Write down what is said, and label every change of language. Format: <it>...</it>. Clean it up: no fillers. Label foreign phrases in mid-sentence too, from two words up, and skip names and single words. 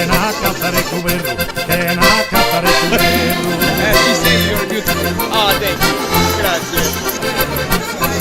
<it>na cattare cuberro, che na cattare cuberro. Ci sei,</it> <en>you're beautiful. Oh, thank you.</en> <it>Grazie.</it>